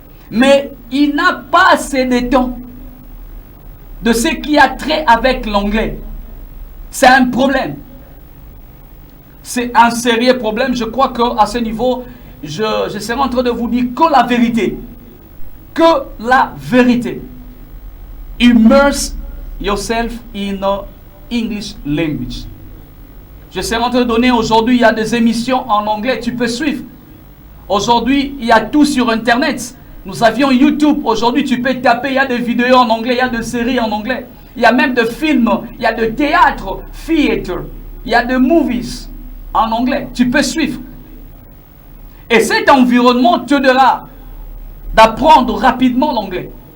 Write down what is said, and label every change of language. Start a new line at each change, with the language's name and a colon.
French: Mais il n'a pas assez de temps de ce qui a trait avec l'anglais. C'est un problème. C'est un sérieux problème. Je crois qu'à ce niveau, je serai en train de vous dire que la vérité. Que la vérité.
English: Immerse yourself in English language.
French: Je serai en train de donner aujourd'hui, il y a des émissions en anglais, tu peux suivre. Aujourd'hui, il y a tout sur Internet. Nous avions YouTube. Aujourd'hui, tu peux taper, il y a des vidéos en anglais, il y a des séries en anglais. Il y a même des films, il y a de théâtre, theater. Il y a des movies en anglais. Tu peux suivre. Et cet environnement t'aidera d'apprendre rapidement l'anglais.